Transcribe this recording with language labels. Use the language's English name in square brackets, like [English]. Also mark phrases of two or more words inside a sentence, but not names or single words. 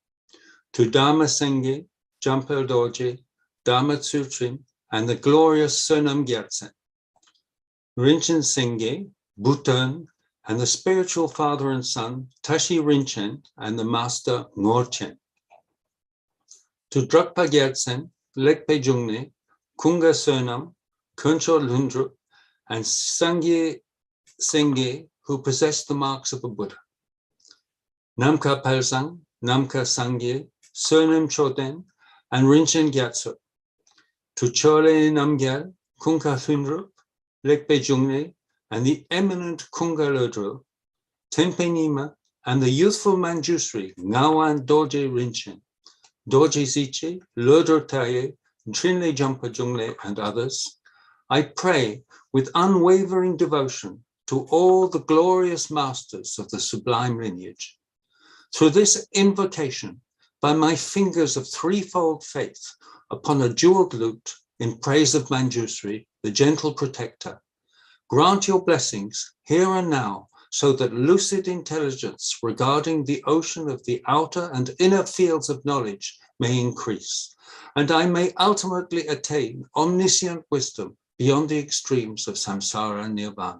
[English] To Dharma Sengye, Jampel Dorje, Dharma Tsutrim, and the glorious Sonam Gyatsen, Rinchen Singye, Bhutan, and the spiritual father and son, Tashi Rinchen, and the master Ngorchen. To Drukpa Gyatsen, Lekpe Jungne, Kunga Sonam, Kuncho Lundrup, and Sangye Singye, who possessed the marks of a Buddha. Namka Palsang, Namka Sangye, Sonam Choden, and Rinchen Gyatso. To Chole Namgyal, Kunka Lundrup, Lekpe Jungne, and the eminent Kunga Lodro, Tempe Nima, and the youthful Manjusri, Ngawan Dorje Rinchen, Dorje Ziche, Lodro Taye, Trinle Jumpa Jungle, and others, I pray with unwavering devotion to all the glorious masters of the sublime lineage. Through this invocation, by my fingers of threefold faith upon a jeweled lute in praise of Manjusri, the gentle protector, grant your blessings here and now so that lucid intelligence regarding the ocean of the outer and inner fields of knowledge may increase, and I may ultimately attain omniscient wisdom beyond the extremes of samsara and nirvana.